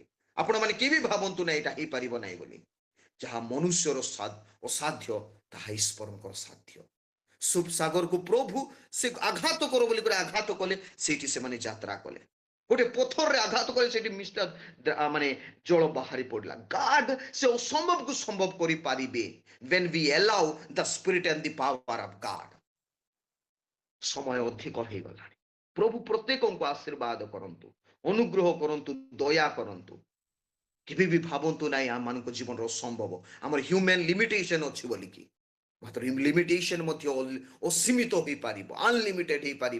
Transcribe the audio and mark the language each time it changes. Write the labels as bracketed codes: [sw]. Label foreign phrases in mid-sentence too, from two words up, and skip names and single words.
[or] ଆପଣମାନେ କେବେ ଭାବନ୍ତୁ ନାହିଁ ଏଇଟା ହେଇପାରିବ ନାହିଁ ବୋଲି। ଯାହା ମନୁଷ୍ୟର ଅସାଧ୍ୟ, ତାହା ଈଶ୍ୱରଙ୍କର ସାଧ୍ୟ। ସୁପ ସାଗରକୁ ପ୍ରଭୁ ସେ ଆଘାତ କର ବୋଲି କରି ଆଘାତ କଲେ, ସେଇଠି ସେମାନେ ଯାତ୍ରା କଲେ। ଗୋଟେ ପଥରରେ ଆଘାତ କଲେ, ସେଇଠି ଜଳ ବାହାରି ପଡିଲା। ଗାଡ୍ ସେ ଅସମ୍ଭବକୁ ସମ୍ଭବ କରିପାରିବେ [en] when we allow the spirit and the power of God। [or] ସମୟ ଅଧିକ ହେଇଗଲାଣି। ପ୍ରଭୁ ପ୍ରତ୍ୟେକଙ୍କୁ ଆଶୀର୍ବାଦ କରନ୍ତୁ, ଅନୁଗ୍ରହ କରନ୍ତୁ, ଦୟା କରନ୍ତୁ। କେବେ ବି ଭାବନ୍ତୁ ନାହିଁ ଆମମାନଙ୍କ ଜୀବନର ଅସମ୍ଭବ, ଆମର [en] human limitation [or] ଅଛି ବୋଲିକି। ମାତ୍ର ଲିମିଟେସନ ମଧ୍ୟ ଅସୀମିତ ହେଇପାରିବ, ଅନଲିମିଟେଡ ହେଇପାରିବ।